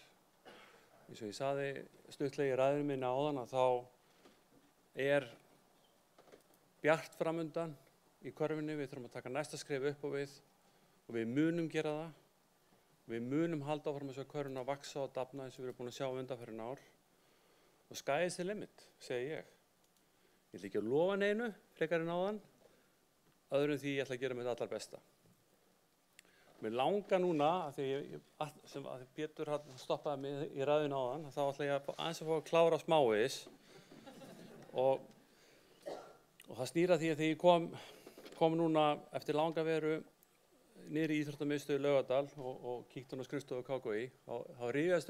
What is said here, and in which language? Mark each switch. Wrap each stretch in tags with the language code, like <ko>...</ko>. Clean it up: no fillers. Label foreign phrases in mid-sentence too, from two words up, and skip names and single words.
<is>Eins og ég sagði stuttlega í ræðunni minni áðan að þá er bjart framundan í körfunni. Við þurfum að taka næsta skref upp á við og við munum gera það. Við munum halda áfram þess að körfuna að vaxa og dafna eins og við erum búin að sjá undanfarin ár.</is> <en>Og sky is the limit,</en> <is>segi ég. Ég ætla ekki að lofa neinu, frekar en áðan, öðrum því ég ætla að gera mitt allar besta. Mér langar núna, að Pétur stoppaði mig í ræðunni áðan, þá ætla ég aðeins að fá að klára smávegis. Og það snýra því að þegar ég kom núna eftir langa veru niður í Íþróttamiðstöð Laugardal og kíkti á skrifstofu KKÍ, þá rifjaðist</is>